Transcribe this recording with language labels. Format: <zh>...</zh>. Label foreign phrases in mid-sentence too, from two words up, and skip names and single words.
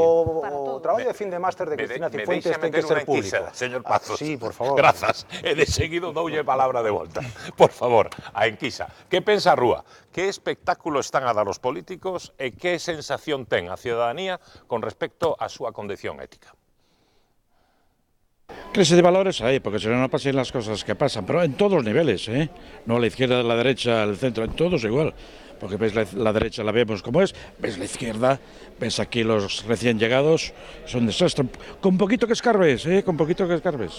<gl>O traballo de fin de máster de Cristina Cifuentes ten que ser público. Señor Pazos. Sí, por favor. Grazas. E de seguido doulle palabra de volta. Por favor, a enquisa. Que pensa a Rúa? Que espectáculo están a dar os políticos e que sensación ten a ciudadanía con respecto á súa condición ética?</gl> <es>Crisis de valores hay, porque si no, no pasan las cosas que pasan, pero en todos los niveles, ¿eh? No a la izquierda, a la derecha, al centro, en todos igual. Porque ves la derecha, la vemos como es, ves la izquierda, ves aquí los recién llegados, son un desastre. Con poquito que escarbes, con poquito que escarbes.</es>